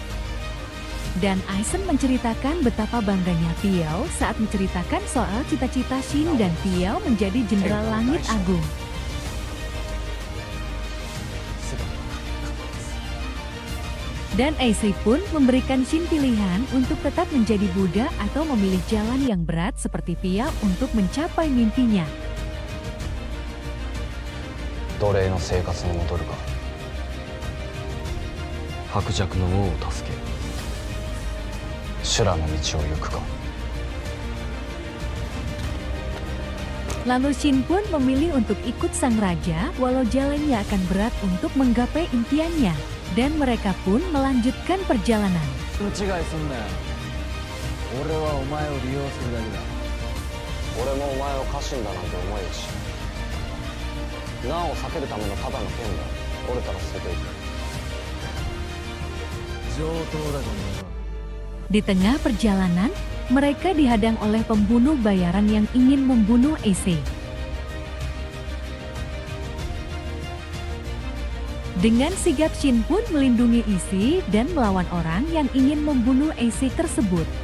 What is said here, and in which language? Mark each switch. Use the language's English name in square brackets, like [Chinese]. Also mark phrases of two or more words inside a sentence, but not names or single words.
[Indonesian] Dan Aizen menceritakan betapa bangganya Piao saat menceritakan soal cita-cita Shin dan Piao menjadi Jenderal Langit Agung. Dan Ace pun memberikan Shin pilihan untuk tetap menjadi Buddha atau memilih jalan yang berat seperti Piao untuk mencapai mimpinya. [Japanese] 奴隷の生活に戻るか、薄弱の王を助け修羅の道を行くか。 [Indonesian] Lalu Shin pun memilih untuk ikut sang raja walau jalannya akan berat untuk menggapai impiannya. Dan mereka pun melanjutkan perjalanan. [Japanese] 勘違いすんなよ。俺はお前を利用するだけだ。俺もお前を家臣だなんて思えるし、難を避けるためのただの剣だ。折れたら捨てていく。上等だこの野郎。 [Indonesian] Di tengah perjalanan, mereka dihadang oleh pembunuh bayaran yang ingin membunuh Ace. Dengan sigap Shin pun melindungi Ace dan melawan orang yang ingin membunuh Ace tersebut.